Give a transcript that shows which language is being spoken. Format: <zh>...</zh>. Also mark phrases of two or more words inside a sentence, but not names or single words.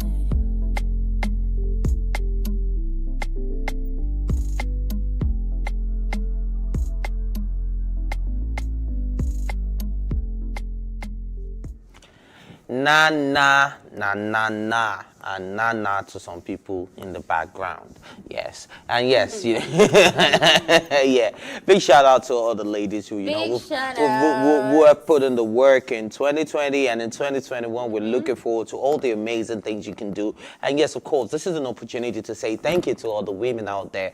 <en>Na na na na na and na na to some people in the background. Yes, and yes, yeah. Big shout out to all the ladies who who have put in the work in 2020 and in 2021. We're looking forward to all the amazing things you can do. And yes, of course, this is an opportunity to say thank you to all the women out there.</en>